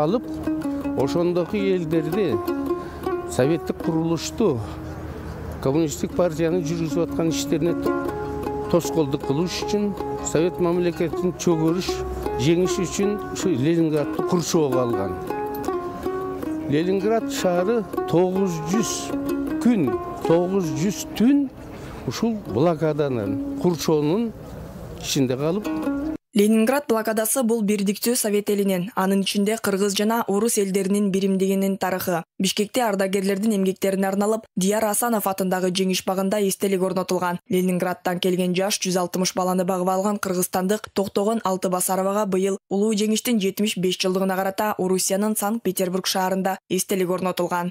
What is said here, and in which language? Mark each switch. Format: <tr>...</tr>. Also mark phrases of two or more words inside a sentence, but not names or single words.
<ky>алып, ошондогу элдерди советтик курулушту коммунисттик партиянын жүргүзүп аткан иштерине тоскоолдук кылыш үчүн, совет мамлекетин чөгөрүш, жеңиш үчүн ушу Ленинградты Курчоого алган. Ленинград шаары 900 күн, 900 түн ушул блокаданын, Курчоонун ішінде қалып. Ленинград блокадасы бұл бирдиктүү Совет элинен, анын ичинде кыргыз жана орус элдеринин биримдигинин тарыхы. Бишкекте ардагерлердин эмгектерине арналып, Дияр Асанов атындагы жеңиш багында эстелик орнотулган. Ленинградтан келген жаш 160 баланы багып алган кыргызстандык Токтогон Алтыбасаровага быйыл улуу жеңиштин 75 жылдыгына карата Орусиянын Санкт-Петербург шаарында эстелик орнотулган.</ky>